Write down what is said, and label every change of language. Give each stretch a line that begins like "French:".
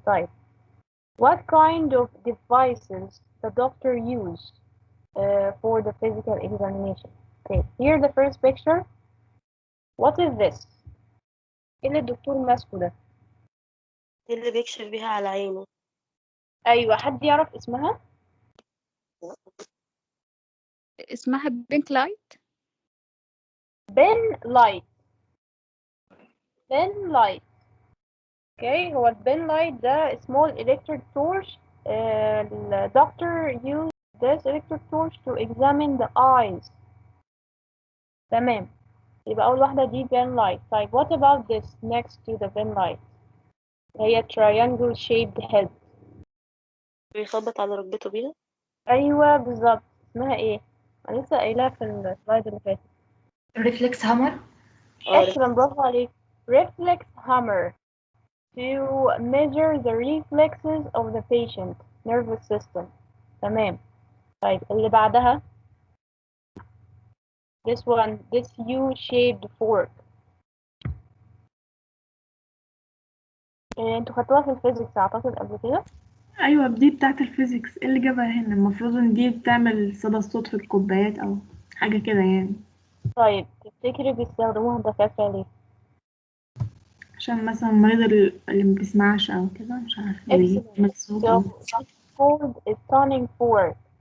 English: طيب what kind of devices the doctor use for the physical examination? Okay, here the first picture. What is this?
Arabic: ايه اللي الدكتور ماسكه ده؟ دي اللي بيكشف بيها على عينه. ايوه، حد يعرف اسمها؟ اسمها بينك لايت. بين لايت. بين لايت. اوكي، هو البين لايت ده
English: small electric torch. the doctor used this electric torch to examine the eyes.
Arabic: تمام، يبقى أول واحدة دي بين لايت.
English: طيب what about this next to the bin light؟ هي triangle shaped head.
Arabic: بيخبط على ركبته بيها. أيوة بالظبط، اسمها ايه؟ أنا لسه قايلها في السلايد اللي فاتت. ريفلكس هامر. excellent، برافو عليك.
English: reflex hammer to measure the reflexes of the patient nervous system.
Arabic: تمام.
English: طيب
Arabic: اللي بعدها
English: this one, this U-shaped fork.
Arabic: انتوا خدتوها في الفيزيكس اعتقد قبل كده. ايوه دي بتاعت الفيزيكس، إيه اللي جابها هنا؟ المفروض ان دي بتعمل صدى الصوت في الكوبايات او حاجه كده يعني. طيب تفتكري بيستخدموها الدكاترة ليه؟ عشان مثلا المريض اللي ما بيسمعش او كده، مش عارفه،
English: Excellent.
Arabic: بيعمل صوت
English: So
Arabic: او
English: it's called a tuning fork.